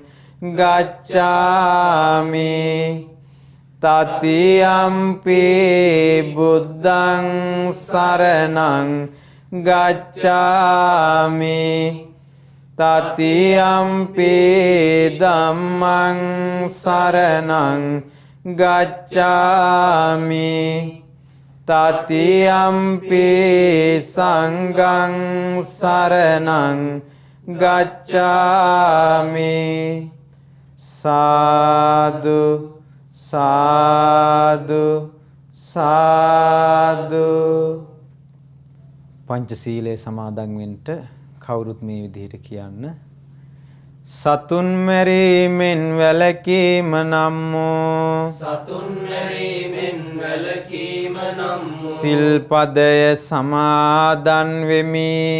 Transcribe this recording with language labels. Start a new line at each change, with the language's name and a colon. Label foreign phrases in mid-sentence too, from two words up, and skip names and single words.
Pali: ගච්ඡාමි တတိယံ පි බුද්ධං සරණං ගච්ඡාමි တတိယံ පි ධම්මං සරණං ගච්ඡාමි တတိယံ පි සංඝං සරණං ගච්ඡාමි. සාදු සාදු සාදු.
Sinhala: පංචශීලයේ සමාදන් වෙන්න කවුරුත් මේ විදිහට කියන්න. සතුන් මැරීමෙන් වැළකීම නම් වූ සිල්පදය සමාදන් වෙමි.